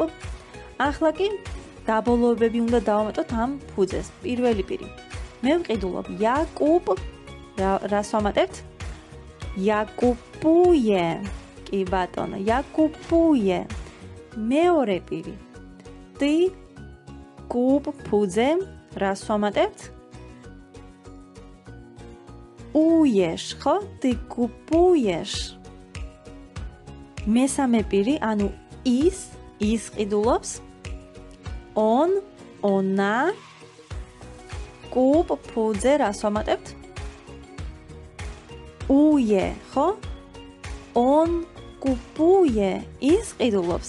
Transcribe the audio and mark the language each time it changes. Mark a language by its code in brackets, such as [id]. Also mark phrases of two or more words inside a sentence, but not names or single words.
[ka] ახლა კი დაბოლოებები უნდა დავამატოთ ამ ფუძეს. პირველი პირი. მე ვყიდულობ Jakub. რას ვამატებთ? [pl] Jakupuje. [ka] კი ბატონო, [pl] Jakupuje. [ka] მეორე პირი. [pl] Ty kup ფუძე. [ka] რას ვამატებთ? Ujesz, ხო? [pl] Ty kupujesz. [ka] მესამე პირი, ანუ ის ყიდულობს [pl] on, ona, kup, [ka] ფუძე, რას ვამატებთ? უე, ხო? [pl] on, kupuje, [ka] ის ყიდულობს.